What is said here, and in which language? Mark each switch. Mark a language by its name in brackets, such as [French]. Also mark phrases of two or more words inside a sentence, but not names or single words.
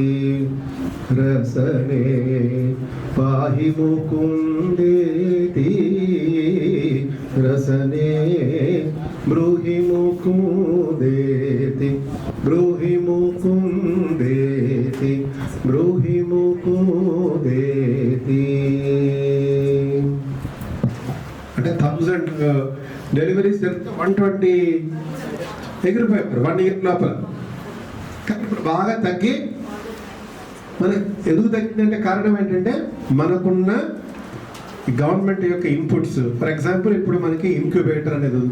[Sanskrit] रसने पाहि मुकुंदेति रसने ब्रूहि मुकुंदेति ब्रूहि मुकुंदेति ब्रूहि मुकुंदेति. [Telugu] అంటే 1000 డెలివరీస్ జరిగితే 120 ఎగిరిపోయారు 1 ఇయర్ లోపల. కానీ ఇప్పుడు బాగా తగ్గి మన ఎందుకు తగ్గిందంటే కారణం ఏంటంటే మనకున్న ఈ గవర్నమెంట్ యొక్క ఇన్పుట్స్, [English] for example [Telugu] ఇప్పుడు మనకి ఇంక్యుబేటర్ అనేది ఉంది.